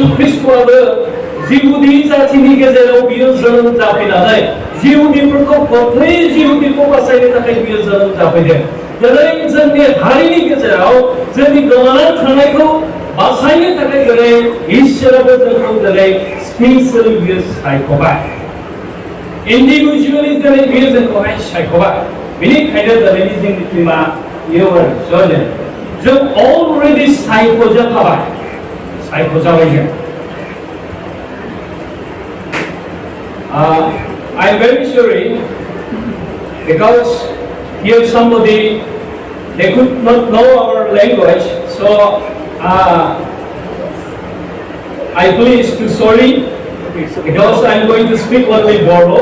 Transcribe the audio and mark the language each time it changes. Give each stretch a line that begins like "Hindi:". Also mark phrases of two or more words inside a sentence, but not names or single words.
Bodo: ख्रिस्टआबो जिहुदी जातिनि गेजेराव बियो जोनोम जाफैनानै जिहुदीफोरखौ गथै जिहुदीखौ बासायनो थाखाय बियो जोनोम जाफैदों दिनै जोंनि हारिनि गेजेराव जोंनि गोमानानै थानायखौ बासायनो थाखाय दिनै इसोराबो जोंखौ दिनै स्पेसियेलि बियो सायख'बाय इन्डिभिजुवेलि दिनै बियो जोंखौहाय सायख'बाय बेनिखायनो दिनैनि जोंनि टीमा जों अलरेडि सायख'जाखाबाय सायख'जाबाय जों
English: I'm very sorry because here somebody they could not know our language so I please to sorry because I'm going to speak only Boro.